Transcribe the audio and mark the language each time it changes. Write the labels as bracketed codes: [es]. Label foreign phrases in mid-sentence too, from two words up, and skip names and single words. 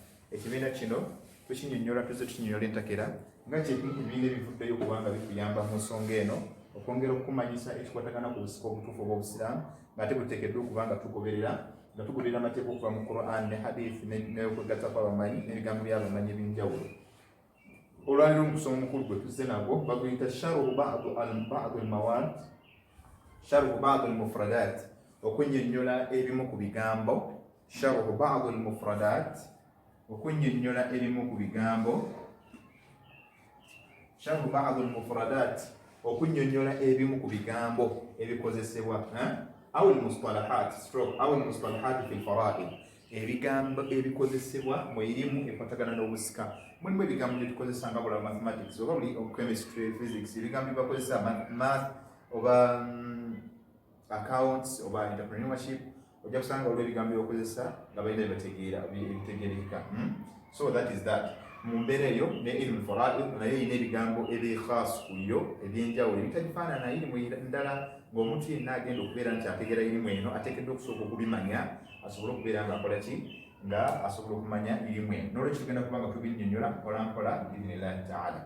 [lg] Ekibiina kino tukinnyonnyola tuzze tukinnyonnyola entakera nga kyekimu ku bibiina ebivuddeyo kubanga bikuyamba mu nsonga eno okwongera okukumanyisa ekikwatagana ku busika obutuufu obw'Obusiraamu ng'ate buteekeddwa okubanga tugoberera amateeka okuva mu Quran ne Hadith n'okwegatta kw'abamanyi n'ebigambo by'abamanyi eb'enjawulo. Olwaliro mu kusoma omukulu gwe tuzze nagwo baguyita [ar] شرح بعض المواد, شرح بعض المفردات, [lg] okunnyonnyola ebimu ku bigambo. [ar] شرح بعض المفردات, [lg] okunnyonnyola ebimu ku bigambo. [ar] شرح بعض المفردات, [lg] okunnyonnyola ebimu ku bigambo ebikozesebwa [ar] أو المصطلحات أو المصطلحات في الفرائض, [lg] ebigambo ebikozesebwa mu irimu ekwatagana n'obusika. Mulimu ebigambo bye tukozesa nga bula mathematics oba buli [en] chemistry, physics, [lg] ebigambo byebakozesa math oba accounts oba entrepreneurship, ojja kusanga waliwo ebigambo byebakozesa nga balina ebitegeereka. [en] So that is that. [lg] Mu mbeera eyo ne [ar] علم الفرائض [lg] nayo erina ebigambo ebikhas ku yo ebyenjawulo ebitagifaanana na irimu ndala, ng'omuntu yenna agenda okubeera nti ategeera irimu eno ateekeddwa okusooka okubimanya asobole okubeera nga akola ki, nga asobola okumanya irimu eno. N'olwekyo tugenda kuba nga tubinnyonnyola mpolampola [ar] بإذن الله تعالى.